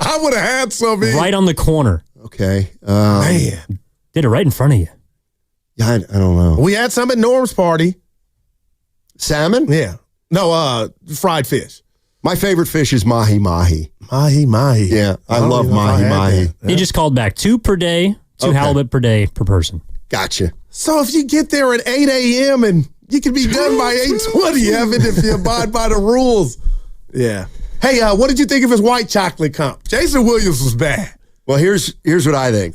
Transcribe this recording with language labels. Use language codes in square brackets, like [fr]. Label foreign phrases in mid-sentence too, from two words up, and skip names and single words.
[en] I would have had some. Right on the corner. Okay. Man. Did it right in front of you. Yeah, I don't know. We had some at Norm's party. Salmon? Yeah. No, fried fish. My favorite fish is mahi-mahi. Mahi-mahi. Yeah, I love mahi-mahi. He just called back 2 per day, 2 halibut per day per person. Gotcha. So if you get there at 8 a.m. and you can be done by 8:20, Evan, if you abide by the rules. Yeah. Hey, what did you think of his white chocolate comp? Jason Williams was bad. Well, here's what I think.